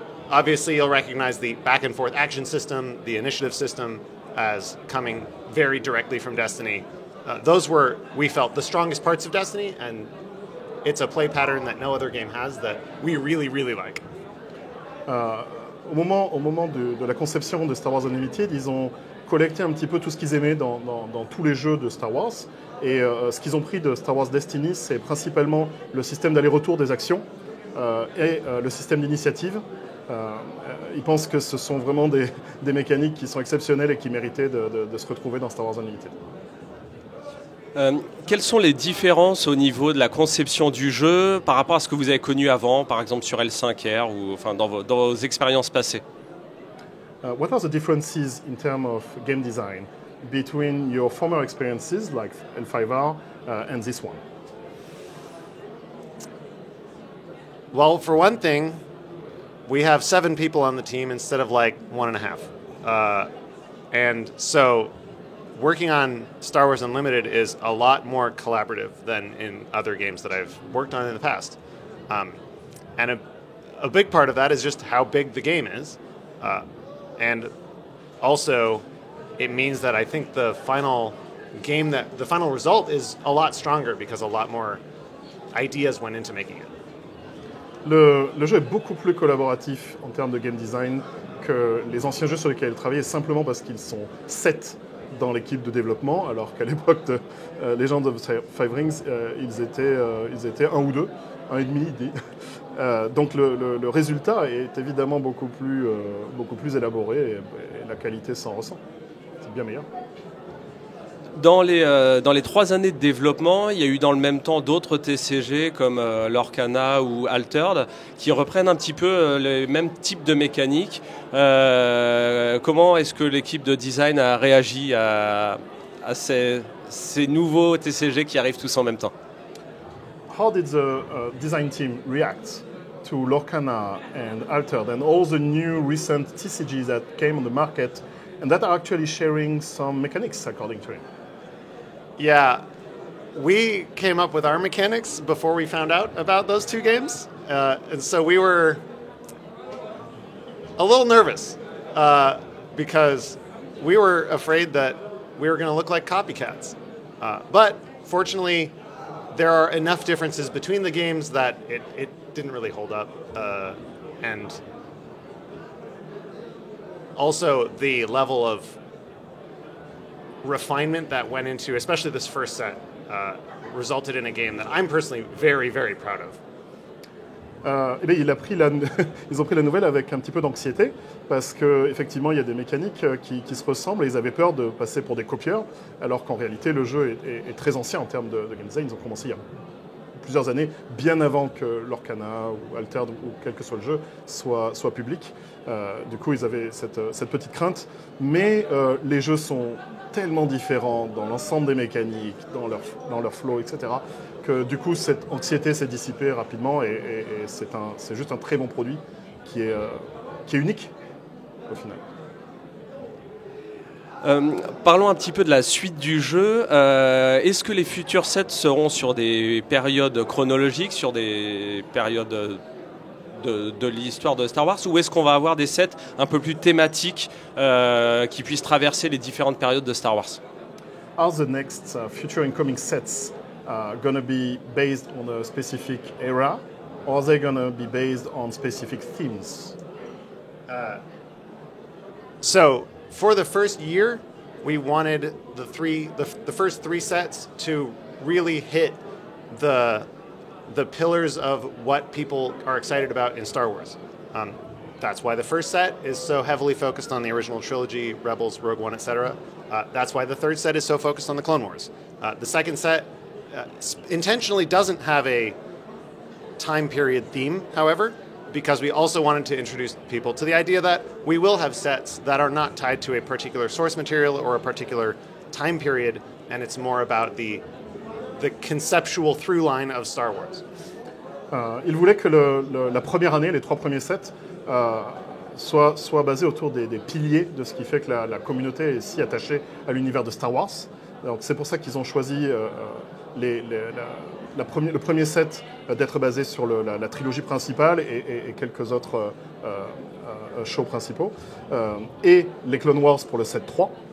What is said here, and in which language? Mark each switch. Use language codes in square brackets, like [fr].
[en] Obviously, you'll recognize the back-and-forth action system, the initiative system, as coming very directly from Destiny. Those were, we felt, the strongest parts of Destiny, and it's a play pattern that no other game has that we really, really like. [fr] Au moment de la conception de Star Wars Unlimited, ils ont collecté un petit peu tout ce qu'ils aimaient dans tous les jeux de Star Wars. Et ce qu'ils ont pris de Star Wars Destiny, c'est principalement le système d'aller-retour des actions et le système d'initiative. Ils pensent que ce sont vraiment des mécaniques qui sont exceptionnelles et qui méritaient de se retrouver dans Star Wars Unlimited. Quelles sont les différences au niveau de la conception du jeu par rapport à ce que vous avez connu avant, par exemple sur L5R ou enfin, dans vos expériences passées? [en] what are the differences in terms of game design between your former experiences like L5R and this one? Well, for one thing, we have 7 people on the team instead of like 1.5. And so working on Star Wars Unlimited is a lot more collaborative than in other games that I've worked on in the past. And a big part of that is just how big the game is. And also, it means that I think the final result is a lot stronger because a lot more ideas went into making it. [fr] Le jeu est beaucoup plus collaboratif en termes de game design que les anciens jeux sur lesquels il travaillait, simplement parce qu'ils sont 7 dans l'équipe de développement, alors qu'à l'époque de Legend of Five Rings, ils étaient 1 ou 2, 1,5. Donc le résultat est évidemment beaucoup plus élaboré et la qualité s'en ressent. C'est bien meilleur. Dans les 3 années de développement, il y a eu dans le même temps d'autres TCG comme Lorcana ou Altered qui reprennent un petit peu les mêmes types de mécaniques. Comment est-ce que l'équipe de design a réagi à ces nouveaux TCG qui arrivent tous en même temps? [en] How did the design team react to Lorcana and Altered and all the new recent TCGs that came on the market and that are actually sharing some mechanics according to him? Yeah, we came up with our mechanics before we found out about those 2 games. And so we were a little nervous because we were afraid that we were going to look like copycats. But fortunately, there are enough differences between the games that it didn't really hold up. And also the level of refinement that went into, especially this first set, resulted in a game that I'm personally very, very proud of. [fr] Ils ont pris la nouvelle avec un petit peu d'anxiété parce qu'effectivement il y a des mécaniques qui se ressemblent et ils avaient peur de passer pour des copieurs alors qu'en réalité le jeu est très ancien en termes de game design. Ils ont commencé il y a plusieurs années, bien avant que Lorcana ou Altered ou quel que soit le jeu soit public. Du coup ils avaient cette petite crainte, mais les jeux sont tellement différents dans l'ensemble des mécaniques, dans leur flow, etc., que du coup cette anxiété s'est dissipée rapidement et c'est juste un très bon produit qui est unique au final. Parlons un petit peu de la suite du jeu. Est-ce que les futurs sets seront sur des périodes chronologiques, sur des périodes de l'histoire de Star Wars, ou est-ce qu'on va avoir des sets un peu plus thématiques qui puissent traverser les différentes périodes de Star Wars? [en] Are the next future incoming sets going to be based on a specific era, or are they going to be based on specific themes? So for the first year, we wanted the first 3 sets to really hit the pillars of what people are excited about in Star Wars. That's why the first set is so heavily focused on the original trilogy, Rebels, Rogue One, etc. That's why the third set is so focused on the Clone Wars. The second set intentionally doesn't have a time period theme, however, because we also wanted to introduce people to the idea that we will have sets that are not tied to a particular source material or a particular time period, and it's more about the conceptual through line of Star Wars. [fr] Il voulait que la première année, les 3 premiers sets, soient basés autour des piliers de ce qui fait que la communauté est si attachée à l'univers de Star Wars. Donc c'est pour ça qu'ils ont choisi le premier set d'être basé sur la trilogie principale et quelques autres shows principaux, et les Clone Wars pour le set 3.